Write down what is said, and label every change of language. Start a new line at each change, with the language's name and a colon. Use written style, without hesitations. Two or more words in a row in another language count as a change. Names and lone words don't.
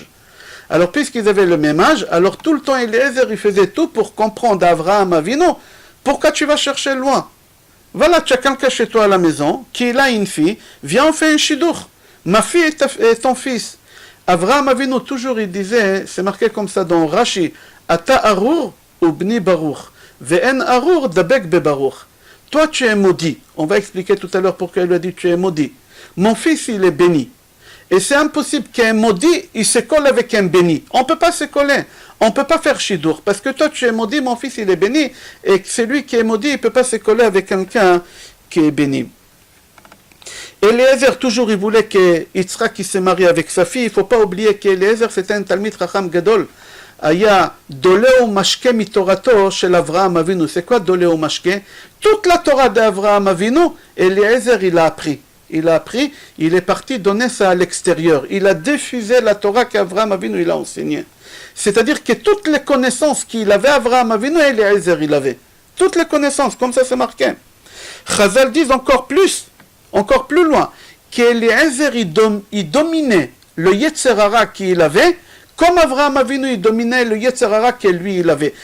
French: Alors puisqu'ils avaient le même âge, alors tout le temps Eliezer, il faisait tout pour comprendre Avraham Avinu, pourquoi tu vas chercher loin? Voilà, tu as quelqu'un chez toi à la maison, qui a une fille, viens on fait un shidur. Ma fille est ton fils. Avraham Avinu, toujours il disait, c'est marqué comme ça dans Rashi,
Hebrew: אתה ארור ובני ברוך, ואין ארור דבק בברוך.
French: Toi tu es maudit. On va expliquer tout à l'heure pourquoi il lui a dit tu es maudit. Mon fils il est béni. Et c'est impossible qu'un maudit il se colle avec un béni. On ne peut pas se coller. On ne peut pas faire shidur. Parce que toi tu es maudit, mon fils il est béni. Et celui qui est maudit il ne peut pas se coller avec quelqu'un qui est béni. Eliezer, toujours, il voulait que Yitzhak se marie avec sa fille. Il ne faut pas oublier qu'Eliezer, c'était un
Hebrew: תלמיד חכם גדול. היה דולה ומשקה מתורתו של אברהם אבינו.
French: C'est quoi
Hebrew: דולה ומשקה?
French: Toute la Torah d'Avraham Avinu, Eliezer, il a appris. Il a appris, il est parti donner ça à l'extérieur. Il a diffusé la Torah qu'Avraham Avinu, il a enseigné. C'est-à-dire que toutes les connaissances qu'il avait, Avraham Avinu, Eliezer, il avait. Toutes les connaissances, comme ça c'est marqué. Chazal dit encore plus loin, qu'Eliezer, il dominait le
Hebrew: יצר הרע
French: qu'il avait, comme Avraham Avinu, il dominait le
Hebrew: יצר הרע
French: que lui, il avait.